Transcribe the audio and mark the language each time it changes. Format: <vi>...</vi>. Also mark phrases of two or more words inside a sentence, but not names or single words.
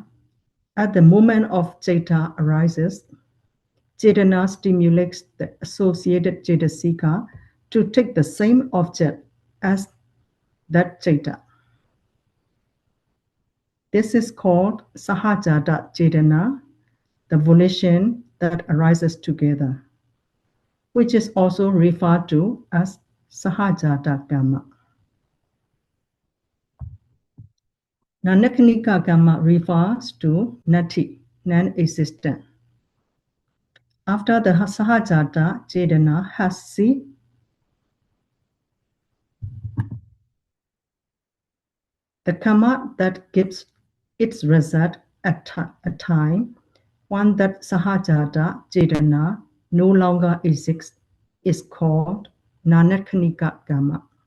<en>At the moment of citta arises, cetana stimulates the associated cetasika to take the same object as that citta. This is called</en> <pi>sahajata cetana,</pi> <en>the volition that arises together, which is also referred to as</en> <pi>sahajata kamma. Nanakhanika kamma</pi> <en>refers to nati, non-existent. After the</en> <pi>sahajata cetana</pi> <en>has ceased, the kamma that gives its result at a time, one that</en> <pi>sahajata cetana</pi> <en>no longer exists, is called</en> <pi>nanakhanika kamma.</pi>